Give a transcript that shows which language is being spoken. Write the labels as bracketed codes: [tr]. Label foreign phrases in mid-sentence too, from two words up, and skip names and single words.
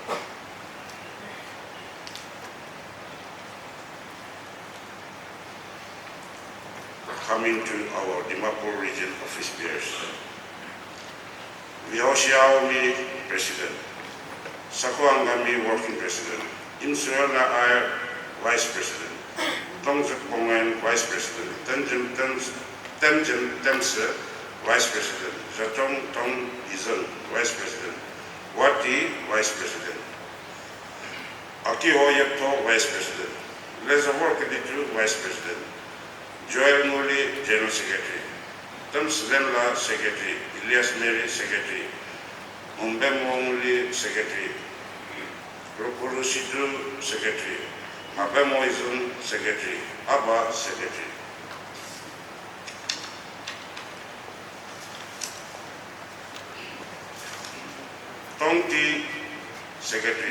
[en] Coming to our Dimapur region office bearers. Wio Xiaomi, President. Sakuangami, Working President. Insuela Ayer, Vice President. Tongzat Bongen, Vice President. Tenjen Temse, Vice President. Jatong Tong Izan, Vice President. Wati, Vice President. Akiho Yepto, Vice President. Lezavor Keditu, Vice President. Joel Muli, General Secretary. Tam Slemla, Secretary. Ilyas Mary, Secretary. Umbemo Muli, Secretary. Rokuru Sidru, Secretary. Abemo Izun, Secretary. Abba, Secretary. Tongti, Secretary.